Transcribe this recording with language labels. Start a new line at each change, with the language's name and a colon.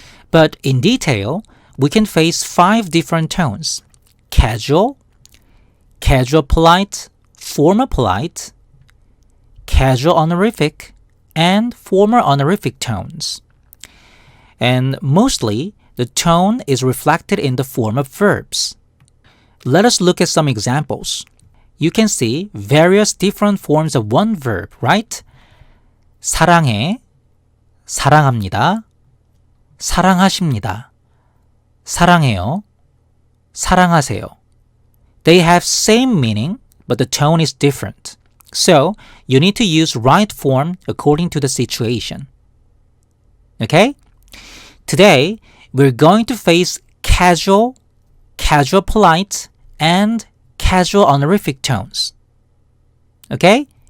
English: But in detail, we can face 5 different tones: casual, casual polite, formal polite, casual honorific, and formal honorific tones. And mostly, the tone is reflected in the form of verbs. Let us look at some examples. You can see various different forms of one verb, right?
Korean: 사랑해, 사랑합니다, 사랑하십니다, 사랑해요, 사랑하세요.
English: They have same meaning, but the tone is different. So, you need to use right form according to the situation. Okay? Today, we're going to face casual, casual polite, and casual honorific tones. Okay?